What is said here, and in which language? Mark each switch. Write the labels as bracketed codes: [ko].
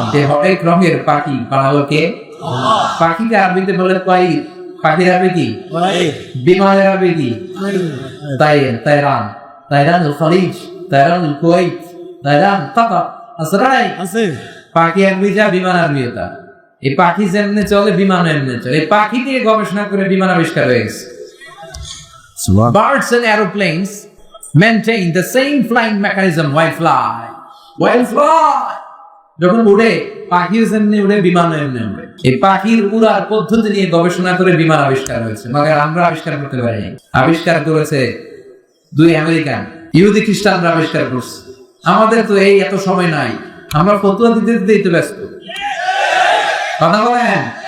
[bn] হরেক রঙের পাখি বানালো কে? পাখিকে আরবিতে বলে তাইর। পাখির আরবি কি? বিমানের আরবি কি? তাইর, তাইরান, তাইরানুল খলিজ, তাইরানুল কুওয়াইত, তাইরান কাতার। আসরাই আছে। পাখি আরবি যা, বিমান আরবি তা। এই পাখি যেমনে চলে বিমান এমনি চলে। এই পাখি নিয়ে গবেষণা করে বিমান আবিষ্কার হয়ে গেছে। [en] Birds and aeroplanes maintain the same flying mechanism while fly. While fly. [bn] যখন উড়ে, পাখিও যেমনি উড়ে, বিমানও এমনি উড়ে। এই পাখির উড়ার পদ্ধতি নিয়ে গবেষণা করে বিমান আবিষ্কার হয়েছে। মगर আমরা আবিষ্কার করতে পারিনি। আবিষ্কার করেছে 2 আমেরিকান, ইহুদি খ্রিস্টানরা আবিষ্কার করছে। আমাদের তো এই এত সময় নাই, আমরা ফতোয়া দিতে দিতেই তো ব্যস্ত। কথা বলেন।